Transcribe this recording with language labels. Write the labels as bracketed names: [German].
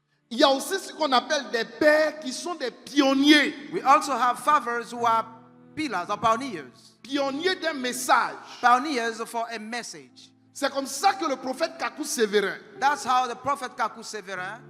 [French] Il y a aussi ce qu'on appelle des pères qui sont des pionniers. [English] We also have fathers who are pillars or pioneers. [French] Pionniers d'un message. [English] Pioneers for a message. [French] C'est comme ça que le prophète Kakou Sévérin [English] That's how the prophet Kaku Severin